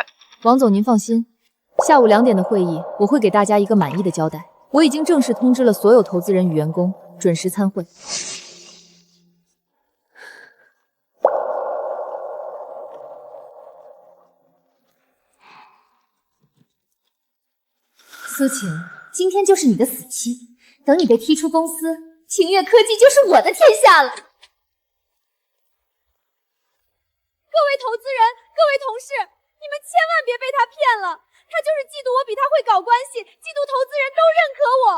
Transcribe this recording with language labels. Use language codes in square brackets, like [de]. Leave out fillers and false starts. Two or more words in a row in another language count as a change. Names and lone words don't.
[zh] 王總，您放心，下午2點的會議，我會給大家一個滿意的交代。我已經正式通知了所有投資人與員工，準時參會。蘇晴，今天就是你的死期，等你被踢出公司，晴月科技就是我的天下了。各位投資人，各位同事，你們千萬別被他騙了，他就是嫉妒我比他會搞關係，嫉妒投資人都認可我。